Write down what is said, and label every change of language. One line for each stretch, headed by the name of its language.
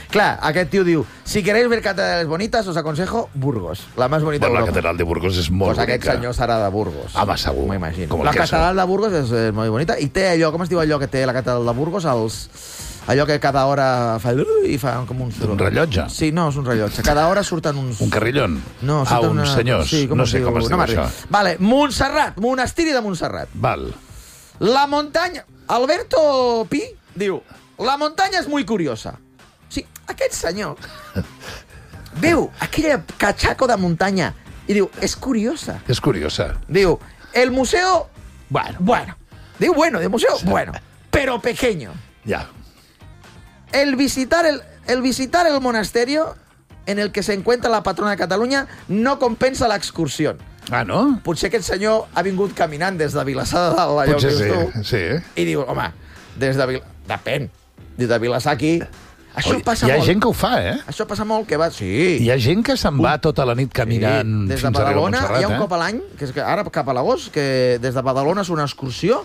Catalan: Clar, aquest tio diu,
Spanish: si queréis ver catedrales bonitas, os aconsejo Burgos.
Catalan: La més bonita de la catedral de Burgos és molt bonica. Aquest senyor serà de Burgos. Home, segur. M'ho imagino. La catedral de Burgos és molt bonita. I té allò, com es diu allò que té la catedral de Burgos? Allò que cada hora fa... I fa com un... Un rellotge? Sí, no, és un rellotge. Cada hora surten uns... Un carrillón? No, surten... Ah, uns senyors. Sí, no sé com es diu això. Vale, Montserrat. Monestiri de Montserrat. Val. La muntanya... Alberto Pi diu... La muntanya és molt curiosa. O sigui, aquest senyor... veu aquella catxaco de muntanya i diu... És curiosa. És curiosa. Diu... El museu...
Spanish: Bueno. Bueno.
Catalan: Diu,
Spanish: bueno, el museu... Sí. Bueno. Pero pequeño.
Catalan: Ja.
Spanish: El visitar el monasterio en el que se encuentra la patrona de Catalunya no compensa
Catalan: l'excursió. Ah, no? Potser aquest senyor ha vingut caminant des de Vilassar de Dalt, allò potser que dius sí. I diu, home, des de Vilassar... Depèn. Des de Vilassar aquí... Això oi, passa hi ha molt. Gent que ho fa, eh? Això passa molt, que va... Sí. Hi ha gent que se'n va tota la nit caminant sí. des de fins Badalona, a arribar a Montserrat, hi ha un cop a l'any, que és ara cap a l'agost, que des de Badalona és una excursió